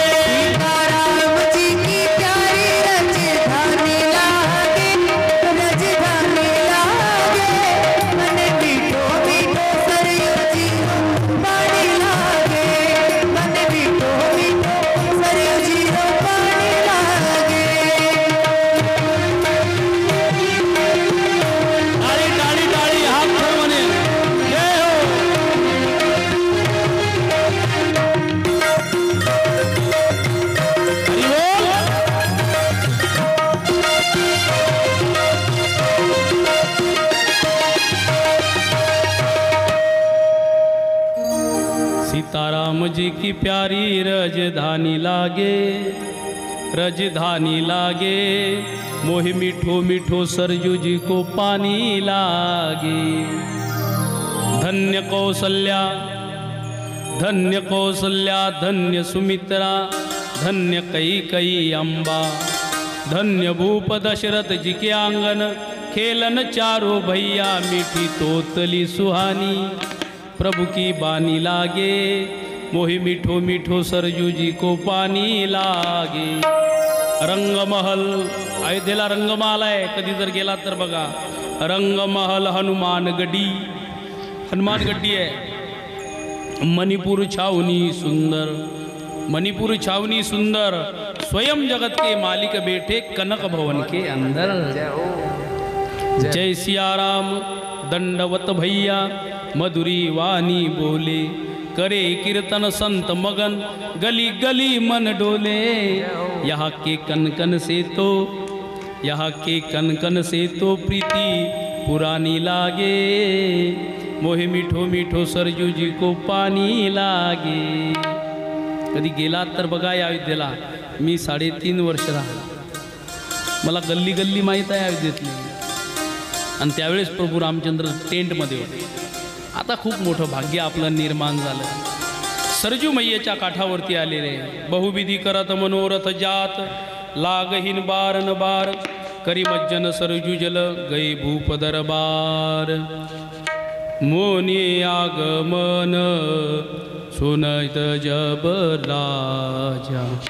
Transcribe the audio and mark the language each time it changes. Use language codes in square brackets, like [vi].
[hi] सीताराम जी की प्यारी राजधानी लागे, राजधानी लागे। मन मीठो मीठो सरयू जी को पानी लागे, मन मीठो मीठो सरयू जी को पानी लागे। [mr] टाळी टाळी टाळी हात ठरवणे। [hi] जय हो। हरि बोल। सीताराम जी की प्यारी राजधानी लागे, राजधानी लागे। मोहि मीठो मीठो सरयू जी को पानी लागे। धन्य कौसल्या, धन्य कौसल्या, धन्य सुमित्रा, धन्य कई अम्बा। धन्य भूप दशरथ जी के आंगन खेलन चारों भैया। मीठी तोतली सुहानी प्रभु की बानी लागे। मोहि मीठो मीठो सरयू जी को पानी लागे। [mr] रंगमहल, अयोध्येला रंगमहल आहे, कधी जर गेला तर बघा। रंगमहल हनुमान गडी, हनुमान गड्डी आहे। [hi] मणिपुर छावनी सुंदर, मणिपुर छावनी सुंदर। स्वयं जगत के मालिक बैठे कनक भवन के अंदर। जय सिया राम दंडवत भैया, मधुरी वाणी बोले। करे कीर्तन संत मगन, गली गली मन डोले। यहाँ के कन से तो, यहाँ के कन से तो प्रीति पुरानी लागे। मोहे मीठो मीठो सरयू जी को पाणी लागे। [mr] कधी गेला तर बघा या अयोध्येला। मी 3.5 वर्ष राहिलो, मला गल्ली गल्ली माहीत आहे अयोध्येतली। आणि त्यावेळेस प्रभू रामचंद्र टेंटमध्ये होते। आता खूप मोठं भाग्य आपलं निर्माण झालं। सरजू मैयेच्या काठावरती आलेले [hi] बहुविधी करत मनोरथ जात। लागहीन बारन बार करी मज्जन सरजू जल गई भूप दरबार। मोनी आगमन सुनत जब राजा।